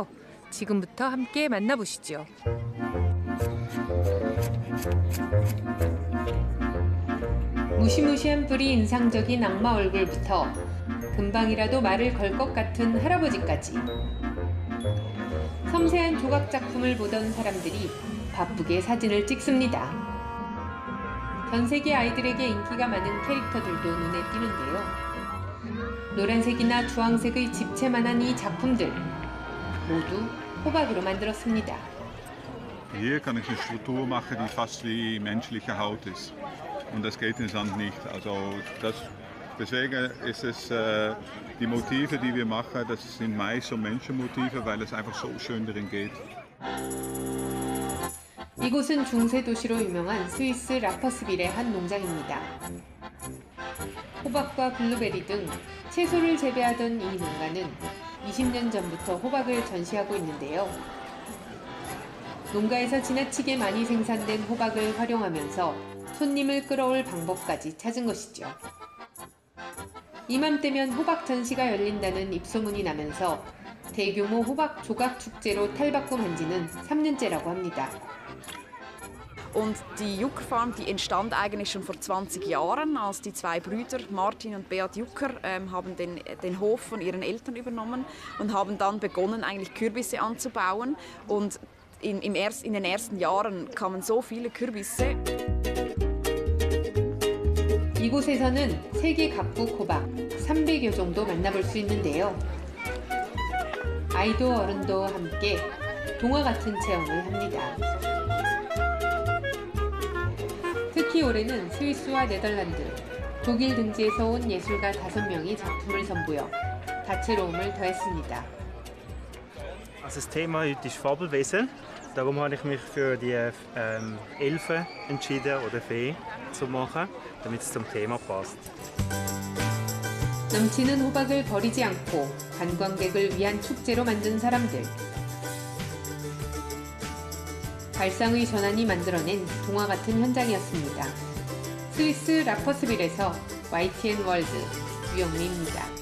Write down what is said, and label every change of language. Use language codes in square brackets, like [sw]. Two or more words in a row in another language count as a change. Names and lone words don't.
[ko] 지금부터 함께 만나보시죠. 무시무시한 뿔이 인상적인 악마 얼굴부터 금방이라도 말을 걸 것 같은 할아버지까지 섬세한 조각 작품을 보던 사람들이 바쁘게 사진을 찍습니다. 전 세계 아이들에게 인기가 많은 캐릭터들도 눈에 띄는데요. 노란색이나 주황색의 집채만한 이 작품들 모두 호박으로 만들었습니다. [de] Hier kann ich eine Struktur machen, die fast wie menschliche Haut ist. Und das geht in Sand nicht. Also deswegen ist es die Motive, die wir machen, das sind meist so Menschenmotive, weil es einfach so schön drin geht. [ko] 이곳은 중세 도시로 유명한 스위스 라퍼스빌의 한 농장입니다. 호박과 블루베리 등 채소를 재배하던 이 농가는 20년 전부터 호박을 전시하고 있는데요. 농가에서 지나치게 많이 생산된 호박을 활용하면서 손님을 끌어올 방법까지 찾은 것이죠. 이맘때면 호박 전시가 열린다는 입소문이 나면서 대규모 호박 조각 축제로 탈바꿈한 지는 3년째라고 합니다. [de] Und die Juckerfarm, die entstand eigentlich schon vor 20 Jahren, als die zwei Brüder Martin und Beat Jucker haben den Hof von ihren Eltern übernommen und haben dann begonnen, eigentlich Kürbisse anzubauen. Und in den ersten Jahren kamen so viele Kürbisse. [ko] 이곳에서는 세계 각국 호박 300여 정도 만나볼 수 있는데요. 아이도 어른도 함께 동화 같은 체험을 합니다. 특히 올해는 스위스와 네덜란드, 독일 등지에서 온 예술가 5명이 작품을 선보여 다채로움을 더했습니다. [de] Also das Thema heute ist Fabelwesen. Darum habe ich mich für die Elfen entschieden oder Fee zu machen, damit es zum Thema passt. [ko] 넘치는 호박을 버리지 않고 관광객을 위한 축제로 만든 사람들. 발상의 전환이 만들어낸 동화 같은 현장이었습니다. 스위스 라퍼스빌에서 YTN 월드 유영미입니다.